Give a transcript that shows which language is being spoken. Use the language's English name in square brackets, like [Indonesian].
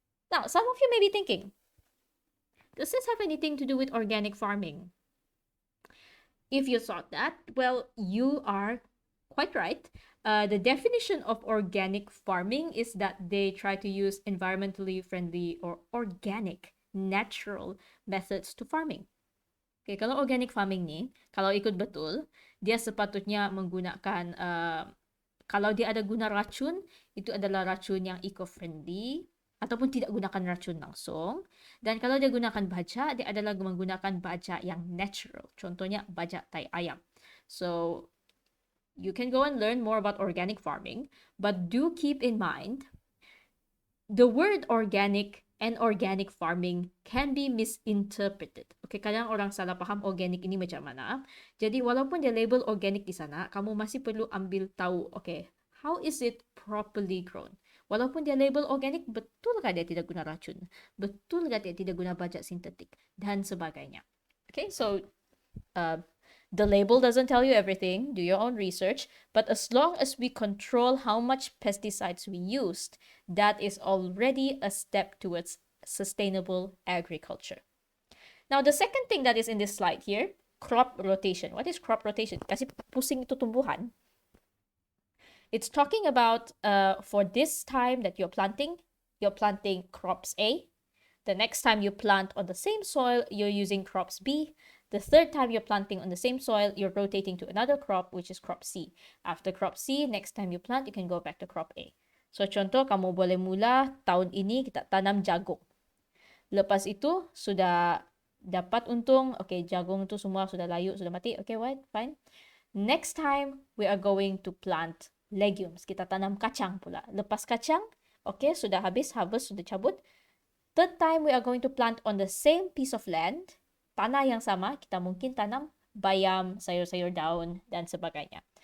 [English] Now, some of you may be thinking, does this have anything to do with organic farming? If you thought that, well, you are quite right. The definition of organic farming is that they try to use environmentally friendly or organic, natural methods to farming. [Malay] Okay, kalau organic farming ni, kalau ikut betul, dia sepatutnya menggunakan, kalau dia ada guna racun, itu adalah racun yang eco-friendly, ataupun tidak gunakan racun langsung. Dan kalau dia gunakan baja, dia adalah menggunakan baja yang natural. Contohnya, baja tai ayam. [English] So, you can go and learn more about organic farming, but do keep in mind, the word organic and organic farming can be misinterpreted. [Malay] Okay, kadang orang salah faham organic ini macam mana. Jadi, walaupun dia label organic di sana, kamu masih perlu ambil tahu, okay, [English] how is it properly grown? [Malay] Walaupun dia label organic, betulkah dia tidak guna racun? Betulkah dia tidak guna bajak sintetik? Dan sebagainya. [English] Okay, so the label doesn't tell you everything. Do your own research. But as long as we control how much pesticides we used, that is already a step towards sustainable agriculture. Now, the second thing that is in this slide here, crop rotation. What is crop rotation? [Malay] Kasi pusing itu tumbuhan. [English] It's talking about for this time that you're planting crops A. The next time you plant on the same soil, you're using crops B. The third time you're planting on the same soil, you're rotating to another crop, which is crop C. After crop C, next time you plant, you can go back to crop A. [Malay] So, contoh, kamu boleh mula tahun ini kita tanam jagung. Lepas itu, sudah dapat untung. Okay, jagung itu semua sudah layu, sudah mati. [English] Okay, fine. Next time, we are going to plant legumes. [Malay] Kita tanam kacang pula. Lepas kacang, okay, sudah habis, harvest, sudah cabut. [English] Third time, we are going to plant on the same piece of land. [Malay] Tanah yang sama, kita mungkin tanam bayam, sayur-sayur daun, dan sebagainya.